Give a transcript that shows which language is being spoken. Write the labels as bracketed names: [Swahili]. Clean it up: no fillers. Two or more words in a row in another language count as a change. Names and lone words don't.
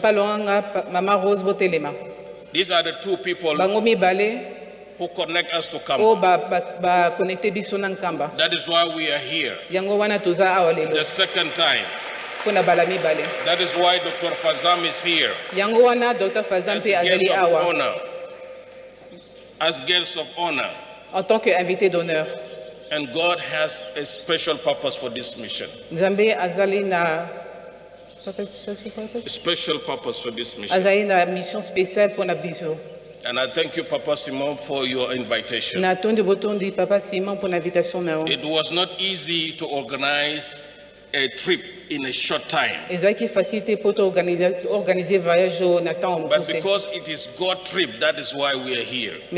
[English] These are the two people who connect us to Kamba. That is why we are here. The second time. That is why Dr. Fazam is here. As guests of honor. [French] En tant qu'invité d'honneur. [English] And God has a special purpose for this mission. [Lingala] Nzambe azali na [English] special purpose for this mission. [Lingala] Azali na [French] mission spéciale pour [Lingala] na biso. [English] And I thank you, Papa Simon, for your invitation. It was not easy to organize a trip in a short time. But because it is God's trip, that is why we are here.